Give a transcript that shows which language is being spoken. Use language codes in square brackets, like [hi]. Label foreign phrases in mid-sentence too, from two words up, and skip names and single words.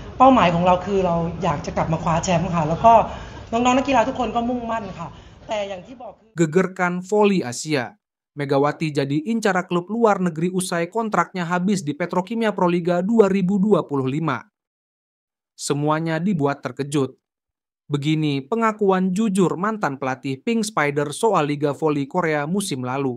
[th] เป้าหมายของเราคือเราอยากจะกลับมาคว้าแชมป์ค่ะแล้วก็น้องๆนักกีฬาทุกคนก็มุ่งมั่นค่ะแต่อย่างที่บอกคือ [id] Gegerkan voli Asia. Megawati jadi incara klub luar negeri usai kontraknya habis di Petrokimia Proliga 2025. Semuanya dibuat terkejut. Begini pengakuan jujur mantan pelatih Pink Spider soal Liga Voli Korea musim lalu.